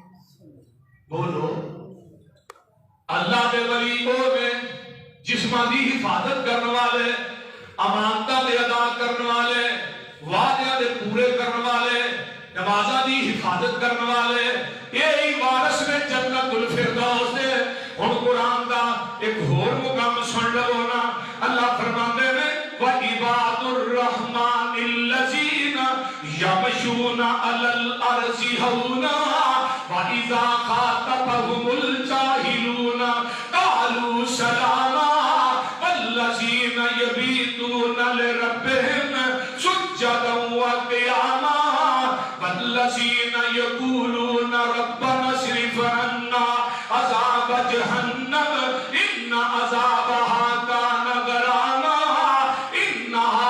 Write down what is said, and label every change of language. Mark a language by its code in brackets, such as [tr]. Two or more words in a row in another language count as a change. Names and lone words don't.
[pa] بولو اللہ دے ولی او نے جسماں دی حفاظت کرنے والے امانتاں دے ادا کرنے والے وعدیاں دے پورے کرنے والے نمازاں دی حفاظت کرنے والے ایہی وارث نے جنت الفردوس دے ہُݨ قرآن دا اک ہور مقام سن لو نا اللہ فرماندے نے [ar] وعباد الرحمن الذين يمشون على الأرض هونا وإذا خاطبهم الجاهلون قالوا سلاما والذين يبيتون لربهم سجدا وقياما والذين يقولون ربنا اصرف عنا عذاب جهنم إن عذابها كان غراما إنها